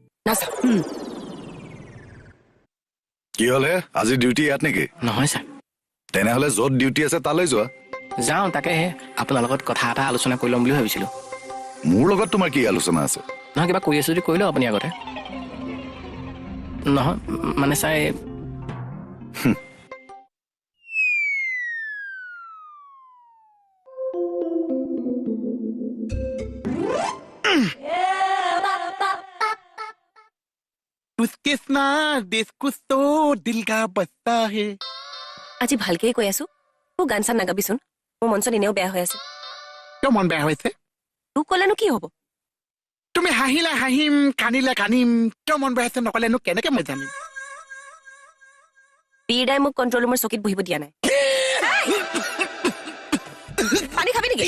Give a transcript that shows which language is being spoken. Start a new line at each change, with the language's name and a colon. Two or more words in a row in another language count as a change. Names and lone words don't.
Assamese: কি হলে আজি ডিউটি ইয়াত নেকি নহয় ছাৰ তেনেহলে য'ত ডিউটি আছে তালৈ যোৱা যাওঁ তাকেহে আপোনাৰ লগত কথা এটা আলোচনা কৰি ল'ম বুলি ভাবিছিলোঁ মোৰ লগত তোমাৰ কি আলোচনা আছে নহয় কিবা কৰি আছো যদি কৰি লওক আপুনি আগতে নহয় মানে ছাৰ
Hindi: उसके देश कुछ तो दिल का बसता है
Assamese: আজি ভালকে কৈ আছো মোক গান চান নাগাবিচোন মোৰ মন চন এনেও বেয়া হৈ আছে কিয় মন বেয়া হৈছে তোক ক'লেনো কি হ'ব তুমি হাঁহিলে হাঁহিম কান্দিলে কান্দিম কিয় মন বেয়া হৈছে নকলেনো কেনেকে মই জানিম পীড়াই মোক কণ্ট্ৰল ৰুমৰ চকীত বহিব দিয়া নাই পানী খাবি নেকি